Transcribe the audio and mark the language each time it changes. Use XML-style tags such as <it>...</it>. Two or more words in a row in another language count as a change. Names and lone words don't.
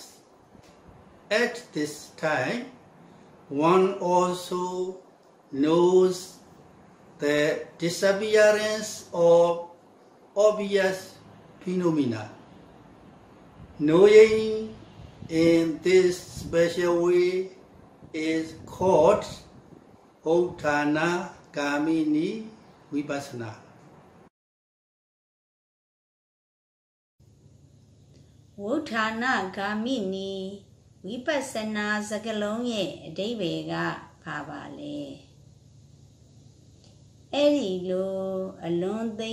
<en>At this time, one also knows the disappearance of obvious phenomena. Knowing in this special way is called Tharmanaykyaw Vipassana.</en> <my>ဝုဌာနဂါမိနီဝိပဿနာစကားလုံးရဲ့အဓိပ္ပာယ်ကဘာပါလဲအဲ့ဒီလိုအလွန်သိ</my>